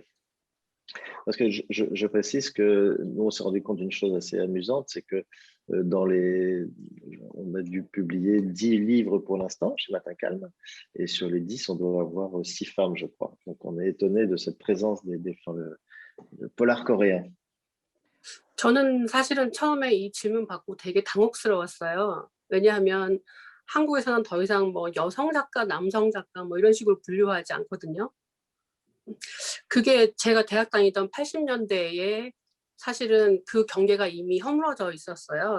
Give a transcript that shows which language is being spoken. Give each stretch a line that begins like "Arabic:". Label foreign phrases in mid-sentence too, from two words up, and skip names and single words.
French: Parce que je précise que nous, on s'est rendu compte d'une chose assez amusante, c'est que on a dû publier 10 livres pour l'instant chez Matin Calme, et sur les 10, on doit avoir 6 femmes, je crois. Donc, on est étonné de cette présence des femmes, de polar coréen.
Korean: 저는 사실은 처음에 이 질문 받고 되게 당혹스러웠어요. 왜냐하면 한국에서는 더 이상 뭐 여성 작가, 남성 작가 뭐 이런 식으로 분류하지 않거든요. 그게 제가 대학 다니던 80년대에 사실은 그 경계가 이미 허물어져 있었어요.